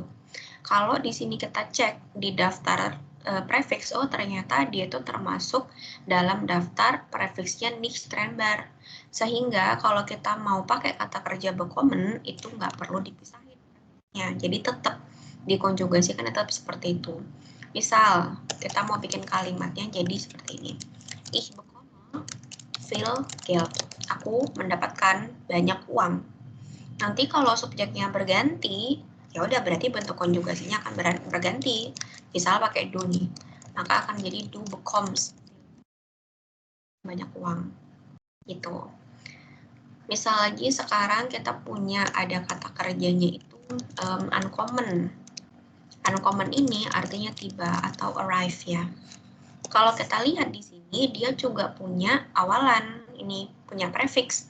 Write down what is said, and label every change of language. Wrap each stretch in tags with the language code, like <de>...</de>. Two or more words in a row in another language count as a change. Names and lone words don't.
<id>Kalau di sini kita cek di daftar prefix, oh ternyata dia itu termasuk dalam daftar prefiksnya</id> <de>nicht trennbar.</de> <id>Sehingga kalau kita mau pakai kata kerja bekommen, itu nggak perlu dipisahin. Ya, jadi tetap dikonjugasikan tetap seperti itu. Misal, kita mau bikin kalimatnya jadi seperti ini.</id> <de>Ich bekomme viel Geld.</de> <id>Aku mendapatkan banyak uang. Nanti kalau subjeknya berganti, ya udah berarti bentuk konjugasinya akan berganti. Misal pakai du nih, maka akan jadi</id> <de>du bekommst</de> <id>banyak uang. Gitu. Misal lagi sekarang kita punya ada kata kerjanya itu uncommon. Uncommon ini artinya tiba atau arrive ya. Kalau kita lihat di sini, dia juga punya awalan, ini punya prefix.</id>